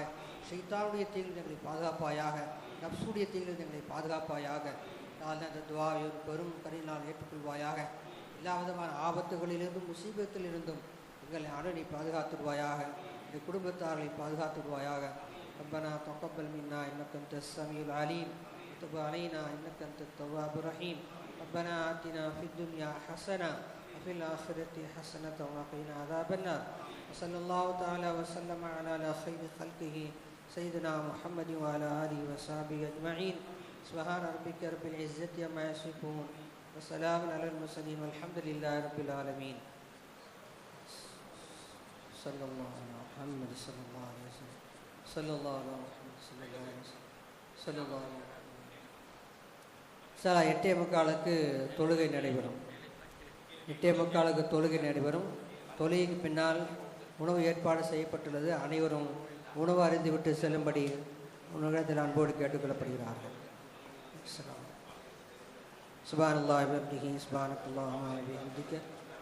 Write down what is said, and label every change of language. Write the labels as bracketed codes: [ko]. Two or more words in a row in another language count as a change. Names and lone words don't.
[ta] ஷைத்தானுடைய தீங்கில் எங்களை பாதுகாப்பாயாக. நப்சுடைய தீங்கில் எங்களை பாதுகாப்பாயாக. அந்த துஆவை ஒரு பெரும் கருணையினால் ஏற்றுக்கொள்வாயாக. எல்லா விதமான ஆபத்துகளிலிருந்தும் முசீபத்திலிருந்தும் எங்களை அணுகி பாதுகாத்துடுவாயாக. இந்த குடும்பத்தார்களை பாதுகாத்துடுவாயாக. [ar] ربنا تقبل منا انك انت السميع العليم وتب علينا انك انت التواب الرحيم. ربنا آتنا في الدنيا حسنه وفي الاخره حسنه وقنا عذاب النار. وصلى الله تعالى وسلم على خير خلقه سيدنا محمد وعلى اله وصحبه اجمعين. سبحان ربك رب العزه عما يصفون وسلام على المرسلين والحمد لله رب العالمين. صلى الله على محمد صلى الله عليه وسلم صلى الله على محمد صلى الله عليه وسلم صلى الله عليه وسلم. [ta] சார் 8:45 தொழுகை நடைபெறும். 8:45 தொழுகை நடைபெறும். தொழுகைக்கு பின்னால் உணவு ஏற்பாடு செய்யப்பட்டுள்ளது. அனைவரும் உணவு அறிந்துவிட்டு செல்லும்படி உணவகத்தில் அன்போடு கேட்டுக்கொள்ளப்படுகிறார்கள். [ar] سبحان الله وبحمده سبحانك اللهم وبحمدك